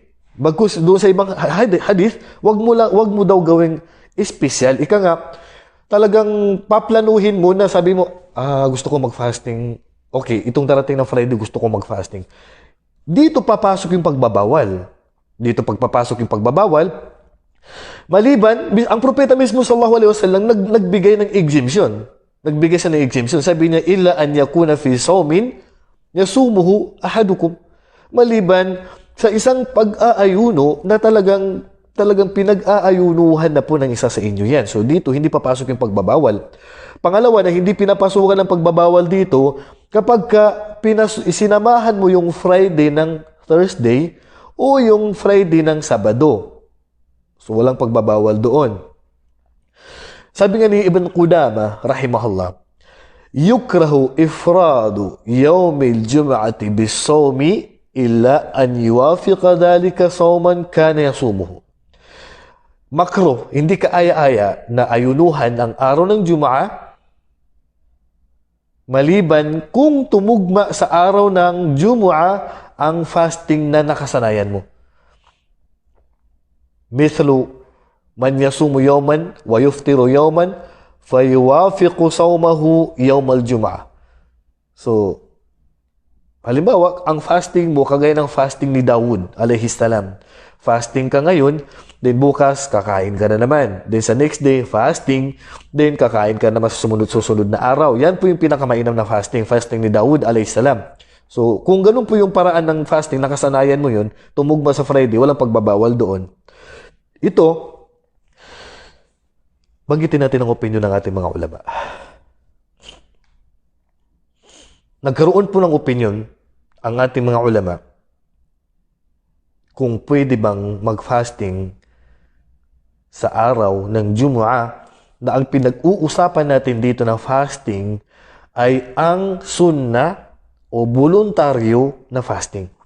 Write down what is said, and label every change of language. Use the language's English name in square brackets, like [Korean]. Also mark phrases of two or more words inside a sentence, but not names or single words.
[Filipino] Bagkus doon sa ibang hadith, wag mo daw gawing espesyal. Ika nga, talagang paplanuhin mo na sabi mo, gusto ko mag-fasting. Okay, itong darating na Friday, gusto ko mag-fasting. Dito papasok yung pagbabawal. Dito pagpapasok yung pagbabawal. Maliban, ang propeta mismo [Arabic] صلى الله عليه وسلم [Filipino] nagbigay ng exemption. Nagbigay siya ng exemption. Sabi niya, [Arabic] إلا أن يكون في صوم يصومه أحدكم. [Filipino] Maliban sa isang pag-aayuno na talagang pinag-aayunuhan na po ng isa sa inyo yan. So dito, hindi papasok yung pagbabawal. Pangalawa na hindi pinapasukan ng pagbabawal dito kapag isinamahan mo yung Friday ng Thursday o yung Friday ng Sabado. So walang pagbabawal doon. Sabi nga ni Ibn Qudama, rahimahullah, [Arabic] يكره إفراد يوم الجمعة بالصوم إلا أن يوافق ذلك صوما كان يصومه. [Filipino] Makruh, hindi kaaya-aya na ayunuhan ang araw ng Jumaa maliban kung tumugma sa araw ng Jumaa ang fasting na nakasanayan mo. [Arabic] مثل من يصوم يوما ويفطر يوما فيوافق صومه يوم الجمعة. [Filipino] So, halimbawa, ang fasting mo, kagaya ng fasting ni Dawud, [Arabic] عليه السلام. [Filipino] Fasting ka ngayon, then bukas, kakain ka na naman. Then sa next day, fasting, then kakain ka naman sa susunod na araw. Yan po yung pinakamainam na fasting, fasting ni Dawud, [Arabic] عليه السلام. [Filipino] So, kung ganun po yung paraan ng fasting, nakasanayan mo yun, tumugma sa Friday, walang pagbabawal doon. Ito, banggitin natin ang opinion ng ating mga ulama. Nagkaroon po ng opinion ang ating mga ulama kung pwede bang mag-fasting sa araw ng Jumu'ah na ang pinag-uusapan natin dito na fasting ay ang sunna o voluntaryo na fasting.